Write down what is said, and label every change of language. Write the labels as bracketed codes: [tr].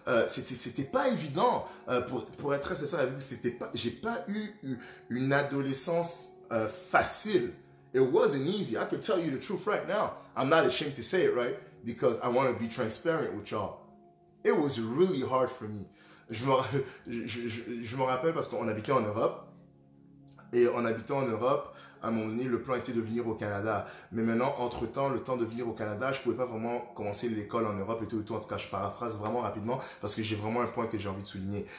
[fr] C'était pas évident. Pour être très sincère avec vous, j'ai pas eu une adolescence facile. [en] It wasn't easy. I can tell you the truth right now. I'm not ashamed to say it, right? Because I want to be transparent with y'all. It was really hard for me. [fr] Je me rappelle parce qu'on habitait en Europe. Et en habitant en Europe, à un moment donné, le plan était de venir au Canada. Mais maintenant, entre-temps, le temps de venir au Canada, je ne pouvais pas vraiment commencer l'école en Europe et tout. En tout cas, je paraphrase vraiment rapidement parce que j'ai vraiment un point que j'ai envie de souligner.